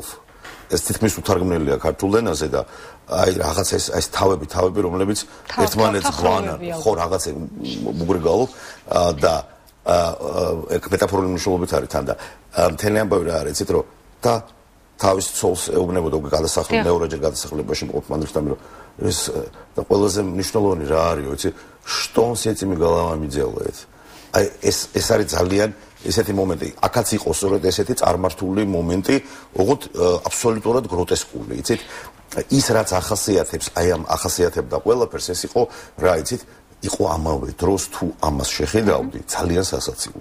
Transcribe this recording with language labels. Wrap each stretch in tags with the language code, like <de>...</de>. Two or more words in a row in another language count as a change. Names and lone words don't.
<ka>ეს თითქმის უთარგმნელია ქართულ ენაზე და აი რაღაც ეს თავები, რომლებიც ერთმანეთს გვანან, ხო, რაღაც ბუგრი გალუვ და მეტაფორული მნიშვნელობით არის თან და მთელი ამბავი რა არის, იცით რომ და თავის ცოლს ეუბნებოდა გადასახლება, მეორეჯერ გადასახლებაში მყოფ მანდელშტამი, რომ ეს და ყველაზე მნიშვნელოვანი რა არის, იცი,</ka> <ru>что он с этими головами делает.</ru> <ka>აი ეს არის ძალიან ესეთი მომენტი. აქაც იყო სწორედ ესეთი წარმართული მომენტი, ოღონდ აბსოლუტურად გროტესკული, იცით? ის რაც ახასიათებს, აი ამ ახასიათებდა ყველაფერს, ეს იყო რა, იცით? იყო ამავე დროს თუ ამას შეხედავდი, ძალიან სასაცილო.</ka>